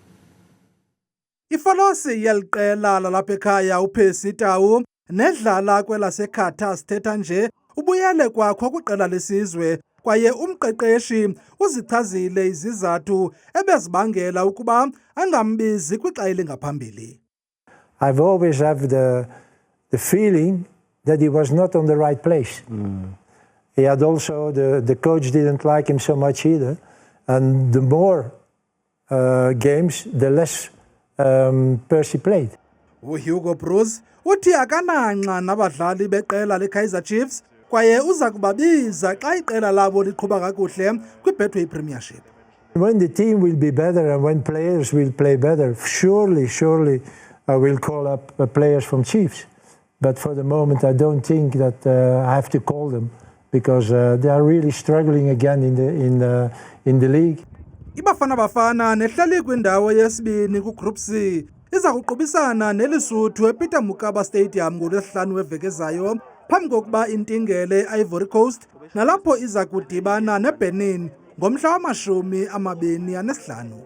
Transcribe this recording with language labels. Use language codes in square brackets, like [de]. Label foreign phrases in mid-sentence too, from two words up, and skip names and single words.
[xh] Ifolosi yeliqela lalapha ekhaya uPercy Tau nedlala kwelaseKhatar sithetha nje ubuyele kwakho kwiqela lesizwe kwaye umqeqeshi uzichazile izizathu ebezibangela ukuba angambizi kwixa elingaphambili. [en] I've always have the feeling that he was not on the right place. He had also the coach didn't like him so much either, and the more games the less Percy played. [xh] uHugo Bruce uthi akananxa nabadlali beqela leKaizer Chiefs kwaye uza kubabiza xa iqela labo liqhuba kakuhle kwiBetway Premiership. [en] When the team will be better and when players will play better, surely I will call up players from Chiefs. But for the moment I don't think that I have to call them because they are really struggling again in the league. [xh] Bafana nehleli kwindawo yesibini kuGroup C iza kuqubisana neLesotho ePeter Mokaba Stadium ngoLwesihlanu weveki ezayo phambi kokuba intingele Ivory Coast nalapho iza kudibana neBenin ngomhla wama-25.